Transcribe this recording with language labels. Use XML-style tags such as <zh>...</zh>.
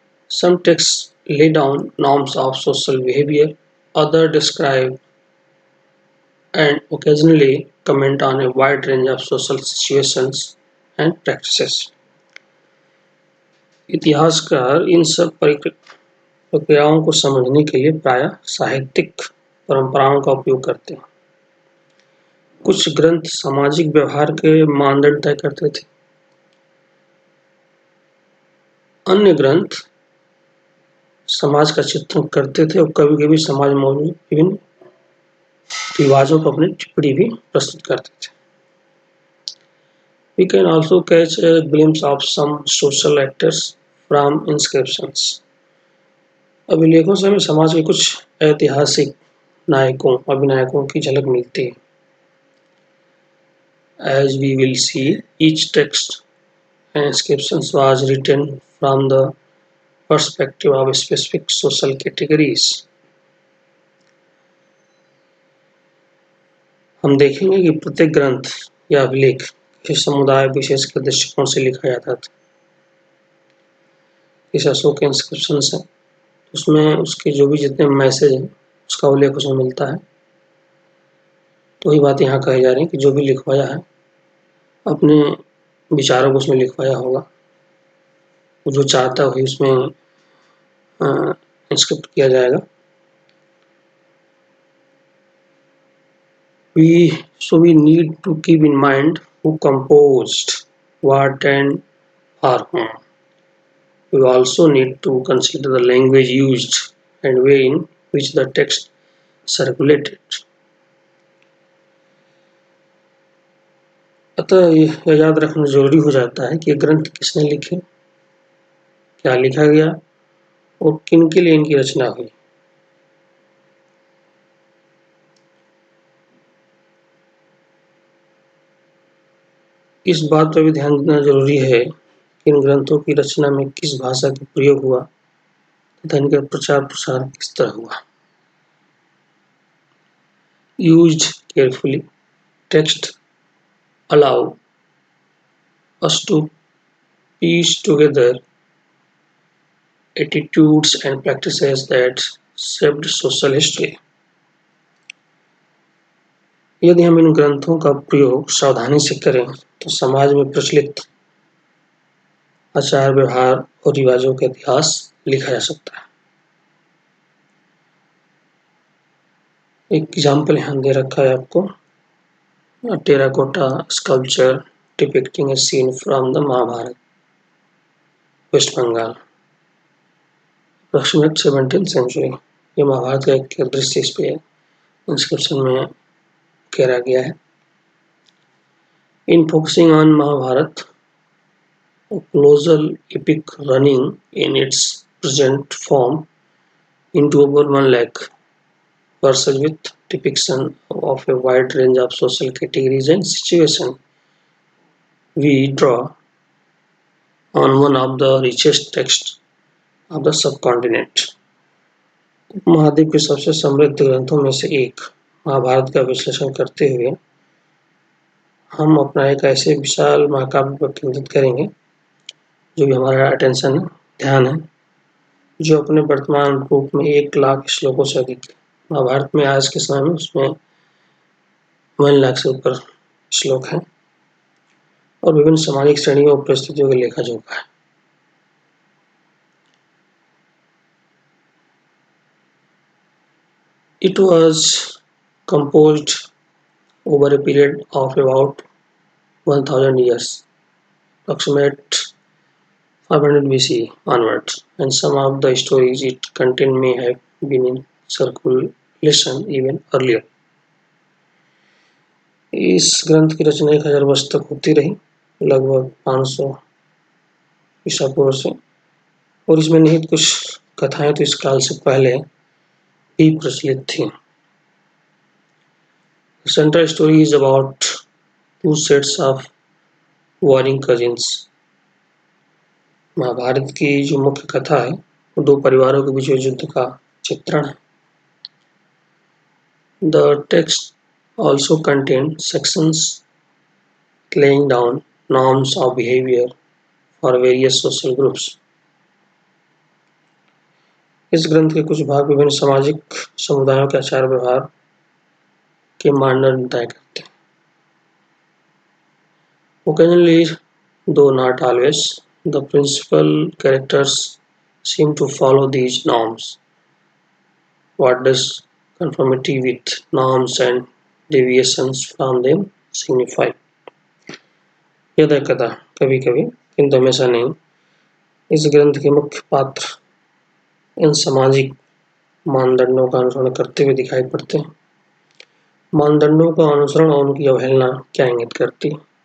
<en>Some texts lay down norms of social behavior, others describe and occasionally comment on a wide range of social situations and practices.</en> <hi>इतिहासकार इन सब प्रक्रियाओं को समझने के लिए प्रायः साहित्यिक परंपराओं का उपयोग करते हैं। कुछ ग्रंथ सामाजिक व्यवहार के मानदंड तय करते थे। अन्य ग्रंथ समाज का चित्रण करते थे और कभी-कभी समाज में मौजूद विभिन्न रिवाजों पर अपनी टिप्पणी भी प्रस्तुत करते थे।</hi> <en>We can also catch a glimpse of some social actors from inscriptions.</en> <hi>अभिलेखों से हमें समाज के कुछ ऐतिहासिक नायकों अभिनायकों की झलक मिलती है।</hi> <en>As we will see, each text and inscriptions was written from the perspective of specific social categories.</en> <hi>हम देखेंगे कि प्रत्येक ग्रंथ या अभिलेख किसी समुदाय विशेष के दृष्टिकोण से लिखा जाता था। इस अशोक के इंस्क्रिप्शन है उसमें उसके जो भी जितने मैसेज हैं उसका उल्लेख उसमें मिलता है। तो वही बात यहाँ कही जा रही है कि जो भी लिखवाया है अपने विचारों को उसमें लिखवाया होगा। वो जो चाहता है वही उसमें इंस्क्रिप्ट किया जाएगा।</hi> <en>We need to keep in mind who composed what and for whom. We also need to consider the language used and way in which the text circulated.</en> <hi>अतः यह याद रखना जरूरी हो जाता है कि ग्रंथ किसने लिखे, क्या लिखा गया और किन के लिए इनकी रचना हुई। इस बात पर भी ध्यान देना जरूरी है कि इन ग्रंथों की रचना में किस भाषा का प्रयोग हुआ तथा इनका प्रचार प्रसार किस तरह हुआ।</hi> <en>Used carefully, text allow us to piece together attitudes and practices that shaped social history.</en> <hi>यदि हम इन ग्रंथों का प्रयोग सावधानी से करें तो समाज में प्रचलित आचार व्यवहार और रिवाजों का इतिहास लिखा जा सकता है।</hi> <en>एक एग्जाम्पल</en> <hi>यहाँ दे रखा है आपको,</hi> <en>Terracotta sculpture depicting a scene from the Mahabharata, West Bengal, approximate 17th century.</en> <hi>ये महाभारत का एक दृश्य इस पे इंस्क्रिप्शन में करा गया है।</hi> <en>In focusing on Mahabharata, a colossal epic running in its present form into over 1 lakh verses with depiction of a wide range of social categories and situations, we draw on one of the richest texts of the subcontinent.</en> <hi>महाद्वीप के सबसे समृद्ध ग्रंथों में से एक महाभारत का विश्लेषण करते हुए हम अपना एक ऐसे विशाल महाकाव्य पर केंद्रित करेंगे जो भी हमारा अटेंशन है, ध्यान है, जो अपने वर्तमान रूप में 1 लाख श्लोकों से अधिक है। महाभारत में आज के समय में उसमें 1 लाख से ऊपर श्लोक हैं और विभिन्न सामाजिक श्रेणियों और परिस्थितियों का लेखा जोखा है।</hi> <en>It was composed over a period of about 1000 years, approximate 500 BC onwards, and some of the stories it contained may have been in circulation even earlier.</en> <hi>इस ग्रंथ की रचना 1000 वर्ष तक होती रही, लगभग 500 ईसा पूर्व से, और इसमें निहित कुछ कथाएं तो इस काल से पहले भी प्रचलित थी।</hi> <en>The central story is about 2 sets of warring cousins.</en> <hi>Mahabharat की जो मुख्य कथा है वो 2 परिवारों के बीच युद्ध का चित्रण है।</hi> <en>The text also contains sections laying down norms of behavior for various social groups.</en> <hi>इस ग्रंथ के कुछ भाग विभिन्न सामाजिक समुदायों के आचार व्यवहार के मानदंड तय करते हैं।</hi> <en>Occasionally, though not always, the principal characters seem to follow these norms. What does conformity with norms and deviations from them signify?</en> <hi>यदा कदा, कभी कभी, किंतु हमेशा नहीं, इस ग्रंथ के मुख्य पात्र इन सामाजिक मानदंडों का अनुसरण करते हुए दिखाई पड़ते हैं। मानदंडों का अनुसरण और उनकी अवहेलना क्या इंगित करती है?</hi>